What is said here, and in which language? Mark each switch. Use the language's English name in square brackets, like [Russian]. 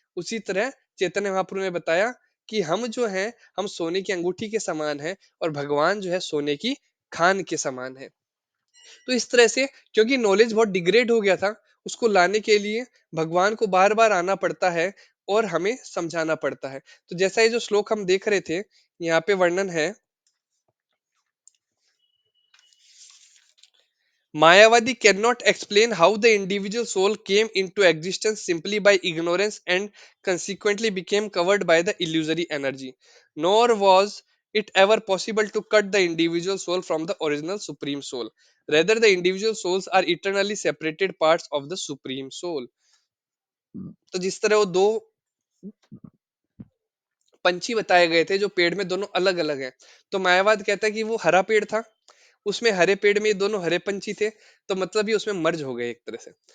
[Hindi] उसी तरह चैतन्य महाप्रभु ने बताया कि हम जो है, हम सोने की अंगूठी के समान है, और भगवान जो है सोने की खान के समान है। तो इस तरह से, क्योंकि नॉलेज बहुत डिग्रेड हो गया था, उसको लाने के लिए भगवान को बार बार आना पड़ता है और हमें समझाना पड़ता है। तो जैसा ये जो श्लोक हम देख रहे थे, यहाँ पे वर्णन है, [English] Mayavadi cannot explain how the individual soul came into existence simply by ignorance and consequently became covered by the illusory energy. Nor was it ever possible to cut the individual soul from the original supreme soul. Rather, the individual souls are eternally separated parts of the supreme soul. [Hindi] तो जिस तरह वो दो पंछी बताए गए थे जो पेड़ में दोनों अलग अलग हैं, तो मायावाद कहता है कि वो हरा पेड़ था, उसमें हरे पेड़ में ये दोनों हरे पंछी थे, तो मतलब ये उसमें मर्ज हो गए एक तरह से।